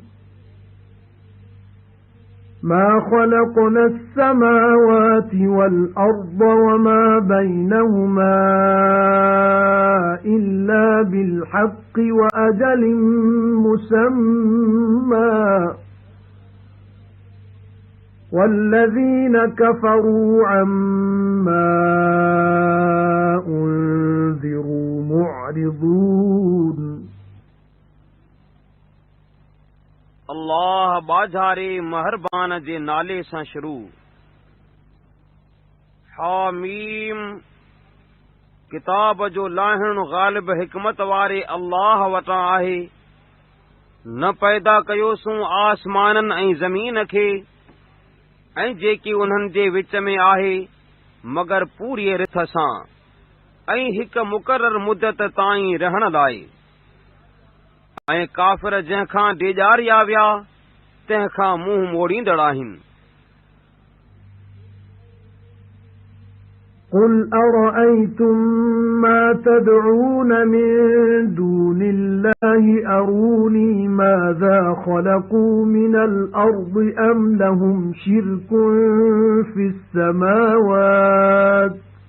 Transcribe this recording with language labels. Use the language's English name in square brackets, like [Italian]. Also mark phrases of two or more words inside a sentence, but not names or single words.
[Arabic] ما خلقنا السماوات والأرض وما بينهما إلا بالحق وأجل مسمى والذين كفروا عما أنذروا معرضون। [Sindhi] अल्लाह बाज़ारे महरबान जे नाले सां शुरू। हामीम। किताब जो लाहिण ग़ालिब हिकमत वारे अल्लाह वटां आहे। न पैदा कयोसूं आसमाननि ऐं ज़मीन खे ऐं जेकी उन्हनि जे विच में आहे मगर पूरी रिथ सां ऐं हिक मुक़रर मुदत ताईं रहण लाइ। ऐं काफ़िर जंहिंखां डेॼारिया विया तंहिंखां मुंहुं मोड़ींदड़ आहिनि। [Arabic] قل أرأيتم ما تدعون من دون الله أروني ماذا خلقوا من الأرض أم لهم شرك في السماوات